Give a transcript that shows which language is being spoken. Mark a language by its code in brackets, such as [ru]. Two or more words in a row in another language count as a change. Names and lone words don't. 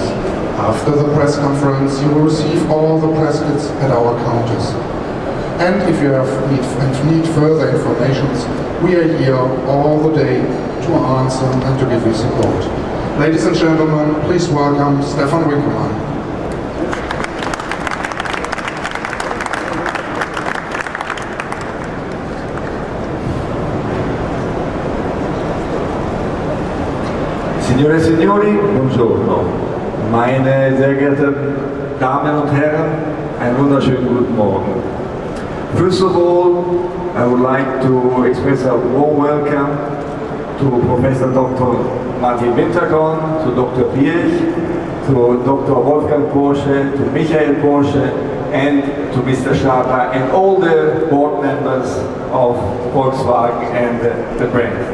[en] After the press conference, you will receive all the press kits at our counters. And if you need further information, we are here all the day to answer and to give you support. Ladies and gentlemen, please welcome Stefan Winkelmann. [it] Signore e signori, buongiorno. [de] Meine sehr geehrten Damen und Herren, einen wunderschönen guten Morgen. [en] First of all, I would like to express a warm welcome to Professor Dr. Martin Winterkorn, to Dr. Piëch, to Dr. Wolfgang Porsche, to Michael Porsche, and to Mr. Schaper, and all the board members of Volkswagen and the brand.